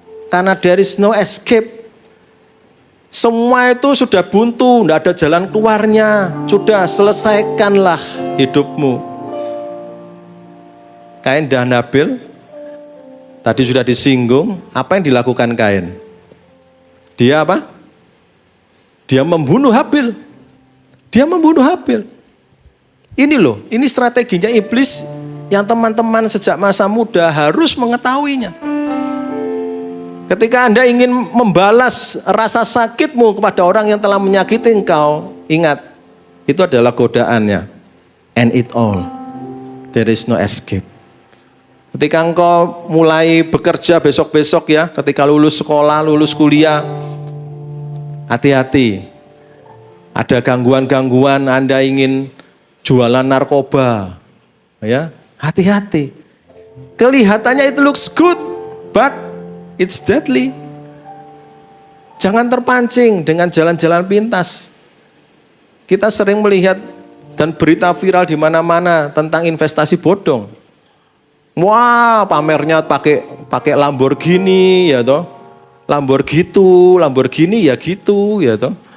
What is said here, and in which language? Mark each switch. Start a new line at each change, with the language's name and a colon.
Indonesian: Karena
English: there is no escape.
Indonesian: Semua itu sudah buntu, tidak ada jalan keluarnya. Sudah, selesaikanlah hidupmu. Kain dan Habil, tadi sudah disinggung, apa yang dilakukan Kain? Dia apa? Dia membunuh Habil. Dia membunuh Habil. Ini loh, ini strateginya iblis yang teman-teman sejak masa muda harus mengetahuinya. Ketika Anda ingin membalas rasa sakitmu kepada orang yang telah menyakiti engkau, ingat, itu adalah godaannya.
English: End it all. There is no escape.
Indonesian: Ketika engkau mulai bekerja besok-besok ya, ketika lulus sekolah, lulus kuliah, hati-hati. Ada gangguan-gangguan, Anda ingin jualan narkoba, ya, hati-hati. Kelihatannya itu
English: looks good, but it's deadly.
Indonesian: Jangan terpancing dengan jalan-jalan pintas. Kita sering melihat dan berita viral di mana-mana tentang investasi bodong. Wah, pamernya pakai Lamborghini, ya toh. Lamborghini ya gitu, ya toh.